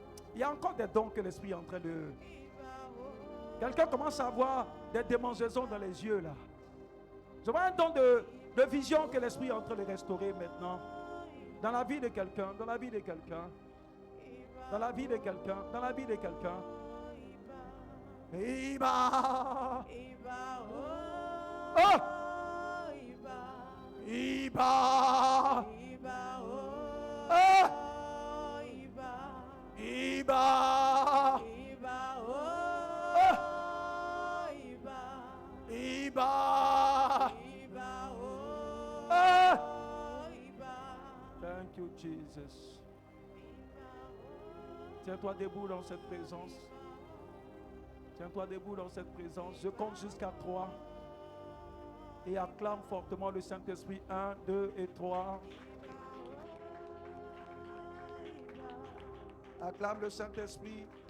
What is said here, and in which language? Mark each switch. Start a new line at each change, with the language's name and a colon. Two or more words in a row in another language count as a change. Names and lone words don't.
French: Il y a encore des dons que l'Esprit est en train de... Quelqu'un commence à avoir des démangeaisons dans les yeux là. Je vois un don de vision que l'Esprit est en train de restaurer maintenant. Dans la vie de quelqu'un, dans la vie de quelqu'un. Dans la vie de quelqu'un, dans la vie de quelqu'un. Iba. Oh! Iba. Oh! Iba. Iba.
English: Thank you, Jesus.
French: Tiens-toi debout dans cette présence. Tiens-toi debout dans cette présence. Je compte jusqu'à 3. Et acclame fortement le Saint-Esprit. 1, 2 et 3. Acclame le Saint-Esprit.